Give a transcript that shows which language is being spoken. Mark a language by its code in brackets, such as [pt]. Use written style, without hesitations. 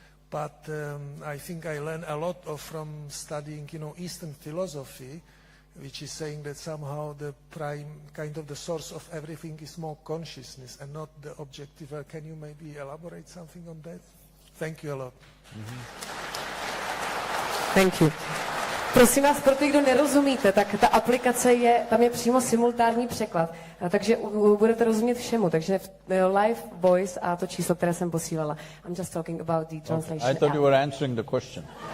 [en] but I think I learned a lot from studying, Eastern philosophy, which is saying that somehow the prime, kind of the source of everything is more consciousness and not the objective. Can you maybe elaborate something on that? Thank you a lot. Thank you. [cs] Prosím vás, pro ty, kdo nerozumíte, tak ta aplikace tam je přímo simultánní překlad, takže budete rozumět všemu, takže live voice a to číslo, které jsem posílala. [en] I'm just talking about the translation. Okay. I thought you were answering the question.